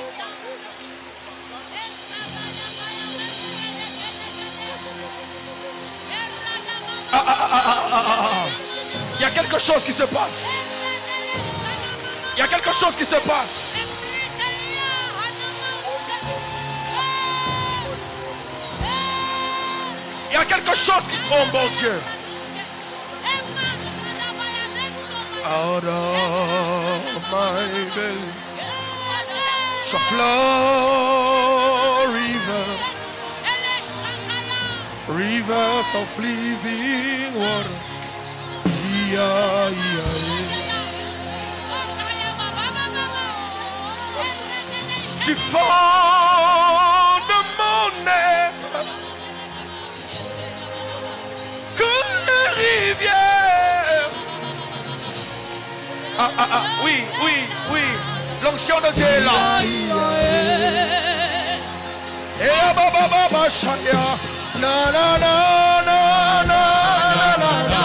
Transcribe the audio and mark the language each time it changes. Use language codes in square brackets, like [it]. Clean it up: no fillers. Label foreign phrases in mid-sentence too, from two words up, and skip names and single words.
[fr] Il y a quelque chose qui se passe. Il y a quelque chose qui se passe. Il y a quelque chose qui... Oh mon Dieu. [en] Out of my belly shall flow rivers of living water. Yeah, yeah, [fr] Tu fondes mon être comme les rivières. Oui, oui, oui. L'onction de Dieu est là. Et la baba baba chaya. Na na na na na na na.